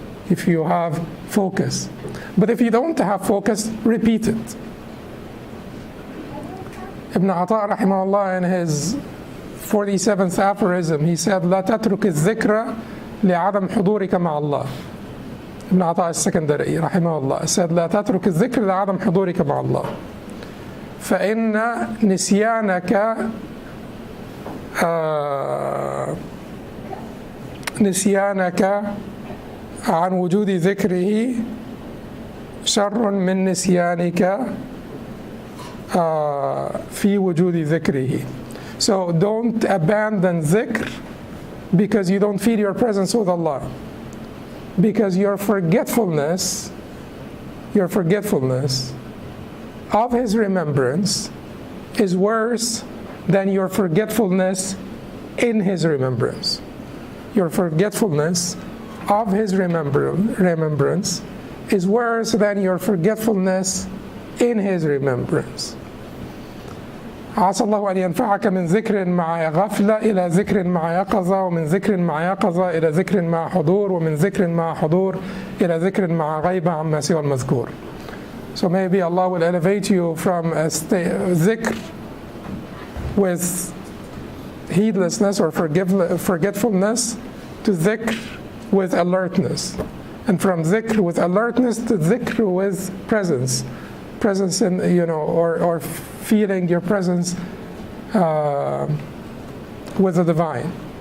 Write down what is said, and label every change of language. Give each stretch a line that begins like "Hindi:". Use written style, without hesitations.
English: If you have focus. But if you don't have focus, repeat it. Ibn Ata rahimahullah, in his 47th aphorism, he said,
Arabic: لا تترك الذكر لعدم حضورك مع الله.
English: Ibn Ata al-Secondary rahimahullah said,
Arabic: لا تترك الذكر لعدم حضورك مع الله. فإن نسيانك نسيانك عن وجود ذكره شر من نسيانك في وجود ذكره.
English: So don't abandon dhikr because you don't feel your presence with Allah. Because your forgetfulness of His remembrance is worse than your forgetfulness in His remembrance. Your forgetfulness of His remembrance is worse than your forgetfulness in His remembrance.
Arabic: عسى الله أن ينفعك من ذكر مع غفلة إلى ذكر مع يقظة، ومن ذكر مع يقظة إلى ذكر مع حضور، ومن ذكر مع حضور إلى ذكر مع غيبة عما سوى المذكور.
English: So maybe Allah will elevate you from a dhikr with heedlessness or forgetfulness to dhikr with alertness, and from dhikr with alertness to dhikr with presence in, or feeling your presence with the divine,